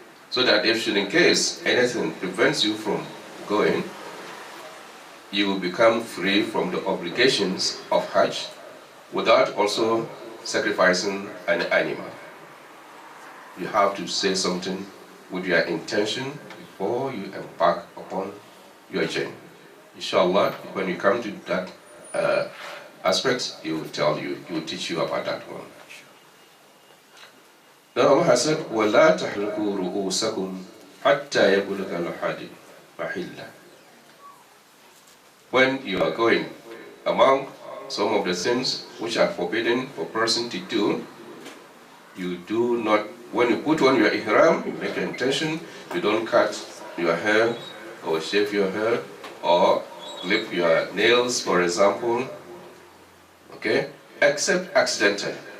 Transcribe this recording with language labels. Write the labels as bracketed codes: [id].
[en] So that if in case anything prevents you from going, you will become free from the obligations of Hajj without also sacrificing an animal. You have to say something with your intention before you embark upon your journey. Inshallah, when you come to that aspect, he will tell you, he will teach you about that one. Now Allah has said, [ar] وَلَا تَحْلِقُوا رُؤُوسَكُمْ حَتَّى يَبْلُغَ الْحَدِيُّ مَحِلَّهُ. [en] When you are going, among some of the things which are forbidden for a person to do, you do not, when you put on your ihram, you make an intention, you don't cut your hair or shave your hair or clip your nails, for example, okay, except accidentally.